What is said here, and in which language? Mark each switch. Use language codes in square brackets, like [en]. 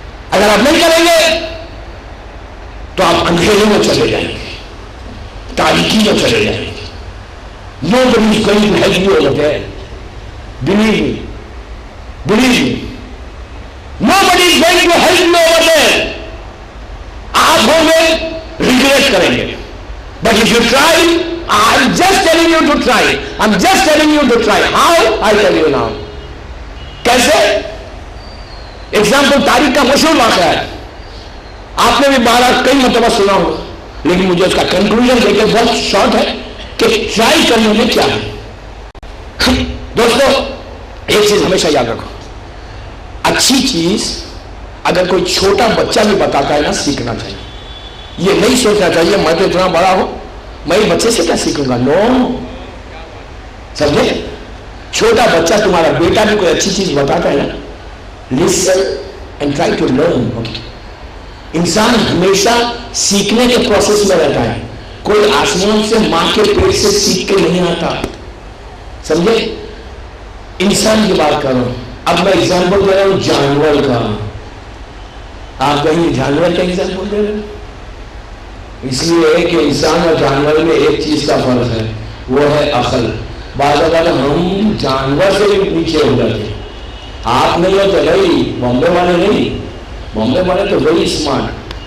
[ur] اگر آپ نہیں کریں گے تو آپ اندھیرے میں چلے جائیں گے، تاریکی میں چلے جائیں گے. [en] Nobody is going to help you over there. Believe me. Believe me. Nobody is going to help you over there. [ur] آپ ہوں گے ریگریٹ کریں گے. [en] But if you try, I'm just telling you to try. I'm just telling you to try. How? I tell you now. [ur] کیسے؟ Example تاریخ کا مشہور واقعہ ہے، آپ نے بھی 12 کئی مرتبہ سنا ہوگا، لیکن مجھے اس کا کنکلوژن دیکھ کے بہت شارٹ ہے کہ ٹرائی کرنے میں کیا ہے. دوستو ایک چیز ہمیشہ یاد رکھو، اچھی چیز اگر کوئی چھوٹا بچہ بھی بتاتا ہے نا سیکھنا چاہیے. یہ نہیں سوچنا چاہیے میں تو اتنا بڑا ہوں میں بچے سے کیا سیکھوں گا. نو، سمجھے؟ چھوٹا بچہ تمہارا بیٹا بھی کوئی اچھی چیز بتاتا ہے نا، [en] listen and try to learn. [ur] انسان ہمیشہ سیکھنے کے پروسیس میں رہتا ہے. کوئی آسمان سے ماں کے پیٹ سے سیکھ کے نہیں آتا، سمجھے؟ انسان کی بات کر رہا ہوں. اب میں ایگزامپل دے رہا ہوں جانور کا. آپ کہیں جانور کا ایگزامپل دے رہے ہیں، اس لیے کہ انسان اور جانور میں ایک چیز کا فرق ہے، وہ ہے عقل. بعض اوقات ہم جانور سے بھی نیچے ہو جاتے ہیں. آپ نہیں ہو تو بھائی بامبے والے نہیں، بامبے والے تو [en] Very smart.